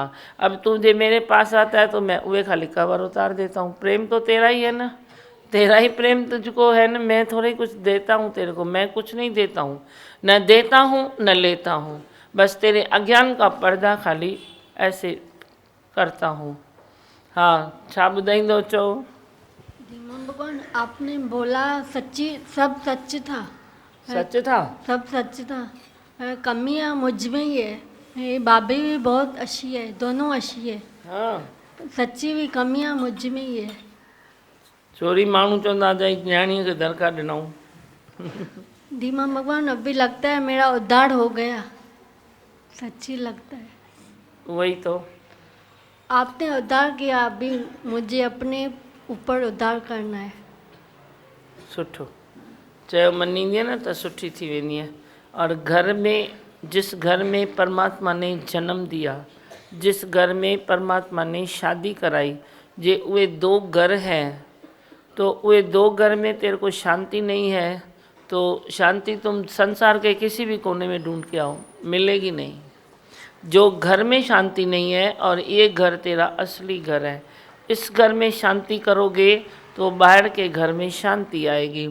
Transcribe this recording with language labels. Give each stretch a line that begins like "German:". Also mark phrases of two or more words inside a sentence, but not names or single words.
Hindi: अब तुझे मेरे पास आता है तो मैं वे खाली कवर उतार देता हूँ। प्रेम तो तेरा ही है ना, तेरा ही प्रेम तुझको है ना, मैं थोड़ी कुछ देता हूँ तेरे को, मैं कुछ नहीं देता हूँ, न देता हूँ न लेता हूँ, बस तेरे अज्ञान का पर्दा खाली ऐसे करता हूँ।
Sindhi: हाँ छा ॿुधाईंदो चओ।
Hindi: धीमा भगवान आपने बोला सच्ची, सब सच था, सच था, सब सच था, कमियां मुझ में ही है। ये भाभी भी बहुत अच्छी है, दोनों अच्छी है, हाँ सच्ची भी कमियां मुझ में ही है।
Sindhi: चोरी माण्हू चवंदा जाई न्याणीअ खे दरकार ॾिनऊं।
Hindi: धीमा भगवान अभी लगता है मेरा उद्धार हो गया, सच्ची लगता है। वही तो आपने उद्धार किया, अभी मुझे अपने ऊपर उद्धार करना है।
Sindhi: सुठो चयो मञींदीअ न त सुठी थी वेंदी आहे।
Hindi: और घर में, जिस घर में परमात्मा ने जन्म दिया, जिस घर में परमात्मा ने शादी कराई,
Sindhi: जे उहे
Hindi: 2 घर हैं, तो उहे 2 घर में तेरे को शांति नहीं है, तो शांति तुम संसार के किसी भी कोने में ढूंढ के आओ, मिलेगी नहीं। जो घर में शांति नहीं है और ये घर तेरा असली घर है, इस घर में शांति करोगे तो बाहर के घर में शांति आएगी।